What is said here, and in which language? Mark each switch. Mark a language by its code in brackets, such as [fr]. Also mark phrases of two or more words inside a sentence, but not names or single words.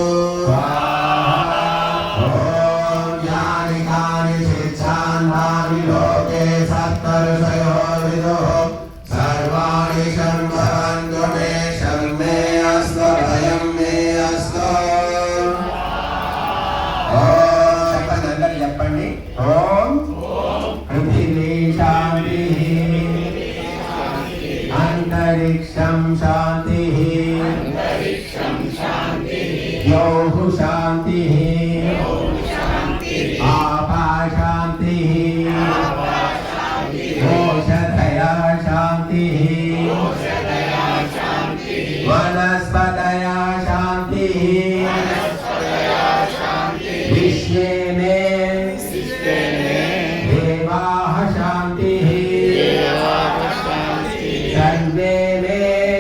[sa] लोके सप्तर्षयो विदुः सर्वाणि शर्मवन्तु मे शर्मे अस्तु भयं मे अस्तु। शपथंदर చెప్పండి ఓం పృథివీ శాంతిః అంతరిక్షం శాంతిః ద్యౌః శాంతిః आपा शांतिः ओषधया शांतिः वनस्पतया शांतिः विश्वे में देवाः शांतिः सर्वे में